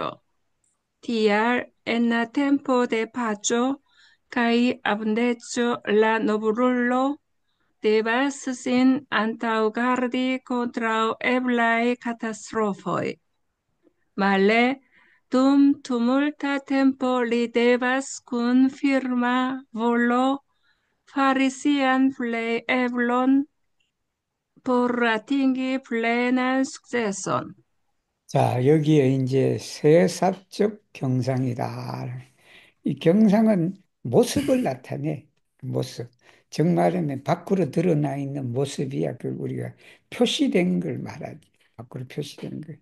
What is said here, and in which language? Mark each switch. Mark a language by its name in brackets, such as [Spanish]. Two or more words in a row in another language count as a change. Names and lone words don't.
[Esperanto] Tial en la tempo de paĉo kaj abundeco la novulo devas sin antaŭgardi kontraŭ eblaj katastrofoj. Male, dum tumulta tempo li devas kun firma volo fari sian plej eblon por atingi plenan sukceson. [Korean] 자, 여기에 이제 세삽적 경상이다. 이 경상은 모습을 나타내. 모습. 정말하면 밖으로 드러나 있는 모습이야. 그 우리가 표시된 걸 말하지. 밖으로 표시된 걸.